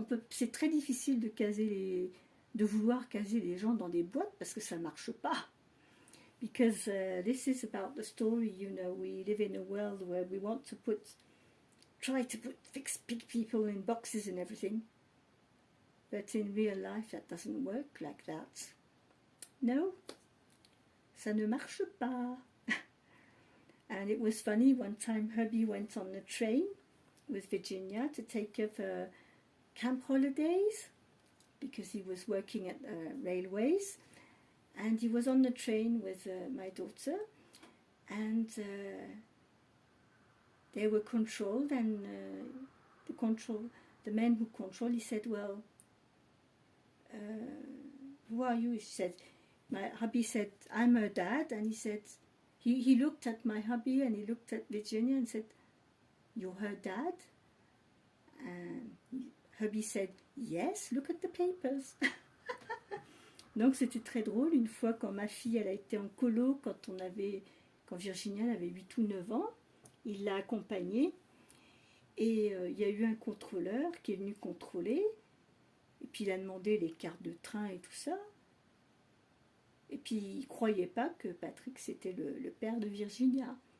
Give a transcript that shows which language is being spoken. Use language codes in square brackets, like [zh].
[fr] C'est très difficile de vouloir caser les gens dans des boîtes parce que ça marche pas. [en] Because this is about the story, you know, we live in a world where we want to try to fix big people in boxes and everything. But in real life, that doesn't work like that. No, [fr] ça ne marche pas. [en] And it was funny, one time hubby went on the train with Virginia to take her for camp holidays because he was working at railways. And he was on the train with my daughter, and they were controlled, and the man who controlled, he said, well, who are you? She said, my hubby said, I'm her dad, and he said, he looked at my hubby and he looked at Virginia and said, you're her dad? And hubby said, yes, look at the papers. [fr] Donc c'était très drôle, une fois quand ma fille elle a été en colo, quand Virginia avait 8 ou 9 ans, il l'a accompagnée et il y a eu un contrôleur qui est venu contrôler et puis il a demandé les cartes de train et tout ça et puis il ne croyait pas que Patrick c'était le père de Virginia.